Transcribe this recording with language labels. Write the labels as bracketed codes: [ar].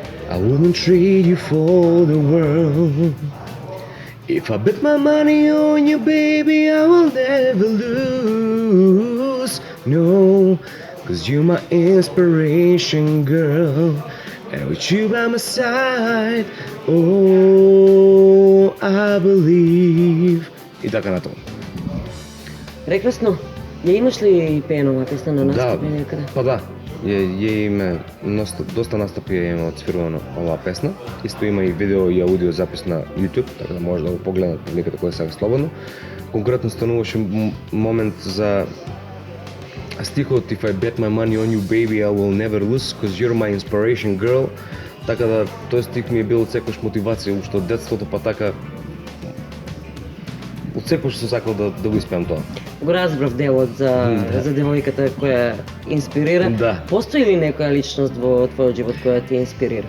[en] I wouldn't trade you for the world, If I bet my money on you, baby, I will never lose. No, cause you're my inspiration, girl. And with you by my side, oh, I believe. [mk] И така на това. Прекрасно. Я имаш ли пеена ова песна на настапи некаде? Па да. Ја име доста настапи ја има оцвирувано оваа песна. Исто има и видео и аудио запис на YouTube, така да може да го погледнат публиката која сега слободно. Конкретно стануваше момент за стихот [en] If I bet my money on you baby I will never lose cause you're my inspiration girl. [mk] Така да тој стих ми е бил секојаш мотивација уште од детството, па така од секојаш сум сакал да го испеам тоа. Го разбрав делот за девојката која инспирира. Да. Постои ли некоја личност во твојот живот која те инспирира?